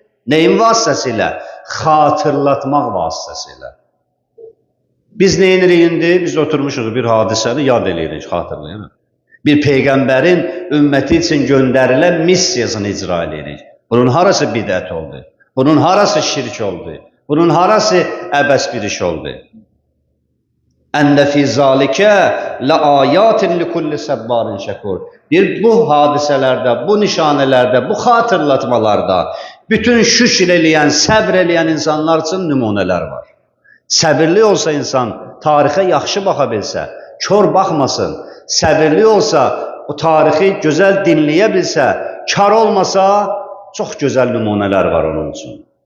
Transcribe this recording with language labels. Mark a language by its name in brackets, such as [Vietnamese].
[Azerbaijani] Neyin vasitəsilə? Xatırlatmaq vasitəsilə. Biz nə edirik indi? Biz oturmuşuq bir hadisəni yad eləyirik, xatırlayırıq. Bir peyğəmbərin ümməti üçün göndərilən missiyasını icra eləyirik. Bunun harası bidət oldu? Bunun harası şirk oldu? Bunun harası əbəs bir iş oldu? [Arabic] Əndə fi zalikə la ayatin li kulli səbbarin şəkur. [Azerbaijani] Bir bu hadisələrdə, bu nişanələrdə, bu xatırlatmalarda bütün şükür eləyən, səbr eləyən insanlar üçün nümunələr var. Səbirli olsa insan, tarixə yaxşı baxa bilsə, kör baxmasın, səbirli olsa, o tarixi gözəl dinləyə bilsə, kar olmasa, çox gözəl nümunələr var onun üçün.